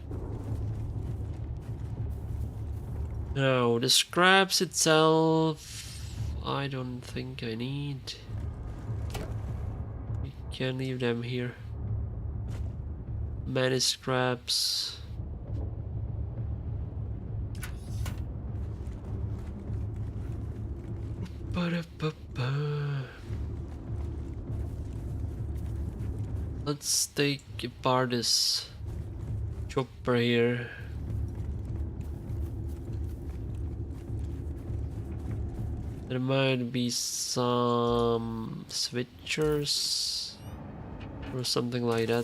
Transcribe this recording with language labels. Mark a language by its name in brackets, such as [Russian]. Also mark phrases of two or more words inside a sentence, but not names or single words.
[English] No, the scraps itself, I don't think I need. We can leave them here. Many scraps. Ba-da-ba-ba. Let's take apart this chopper here. There might be some switchers or something like that.